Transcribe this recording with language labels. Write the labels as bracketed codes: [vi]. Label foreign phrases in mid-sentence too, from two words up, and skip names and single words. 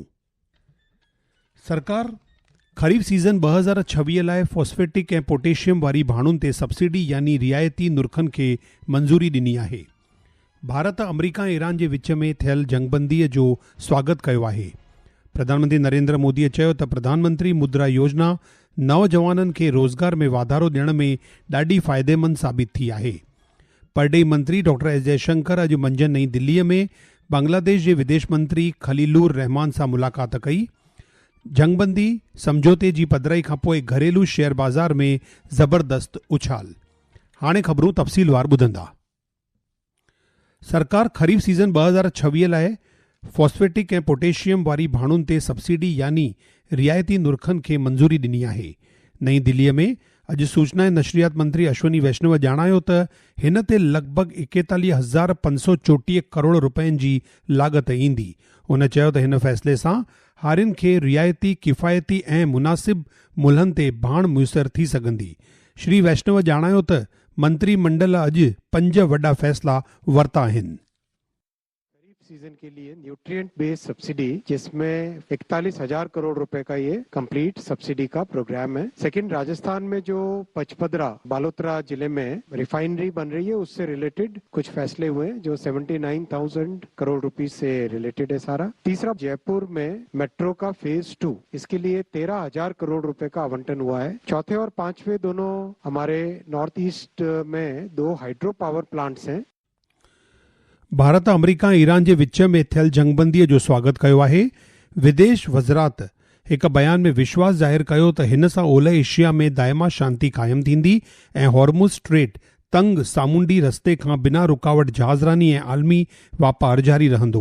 [sd] सरकार ख़रीफ़ सीज़न 2026 लाइ फॉस्फेटिक ऐं पोटेशियम वारी भाणुनि ते सब्सिडी यानी रियायती नुर्खनि खे मंज़ूरी ॾिनी आहे। भारत अमरीका ऐं ईरान जे विच में थियल जंगबंदीअ जो स्वागत कयो आहे। प्रधानमंत्री नरेंद्र मोदीअ चयो त प्रधानमंत्री मुद्रा योजना नौजवाननि खे रोज़गार में वाधारो ॾियण में ॾाढी फ़ाइदेमंद साबित थी आहे। परडेही मंत्री डॉक्टर एस जयशंकर अॼु मंझंदि नईं दिल्लीअ में बांग्लादेश जे विदेश मंत्री खलीलुर रहमान सां मुलाक़ात कई। जंगबंदी समझौते जी पधिराई खां पोइ घरेलू शेयर बाज़ार में ज़बरदस्त उछाल। हाणे ख़बरूं तफ़सीलवार ॿुधंदा। सरकार ख़रीफ़ सीज़न 2026 लाइ फॉस्फेटिक ऐं पोटेशियम वारी भाणुनि ते सब्सिडी यानी रियायती नुर्खनि खे मंज़ूरी ॾिनी आहे। नईं दिल्लीअ में अॼु सूचना ऐं नशरियात मंत्री अश्विनी वैष्णव ॼाणायो त हिन ते लॻभॻि 41,534 करोड़ रुपयनि जी लाॻत ईंदी। हुन चयो त हिन फ़ैसिले सां हारियुनि खे रियायती किफ़ायती ऐं मुनासिब मुल्हनि ते भाण मुयसर थी सघंदी। श्री वैष्णव ॼाणायो त मंत्रिमंडल अॼु 5 वॾा फ़ैसिला वरिता आहिनि। [hi] सीजन के लिए [en] nutrient based subsidy [hi] जिसमें 41,000 करोड़ रुपए का ये कंप्लीट सब्सिडी का प्रोग्राम है। सेकंड, राजस्थान में जो पचपदरा बालोतरा जिले में रिफाइनरी बन रही है उससे रिलेटेड कुछ फैसले हुए जो 79,000 करोड़ रुपीस से रिलेटेड है सारा। तीसरा, जयपुर में मेट्रो का फेज 2 इसके लिए 13,000 करोड़ रुपए का आवंटन हुआ है। चौथे और पांचवे दोनों हमारे नॉर्थ ईस्ट में 2 [en] hydro power plants [hi] हैं। [sd] भारत अमरीका ऐं ईरान जे विच में थियल जंगबंदीअ जो स्वागत कयो आहे। विदेश वज़रात हिक बयान में विश्वास ज़ाहिर कयो त हिन सां ओलह एशिया में दाइमा शांती क़ाइमु थींदी ऐं हॉर्मुज़ स्ट्रेट तंग सामूंडी रस्ते खां बिना रुकावट जहाज़रानी ऐं आलमी वापारु जारी रहंदो।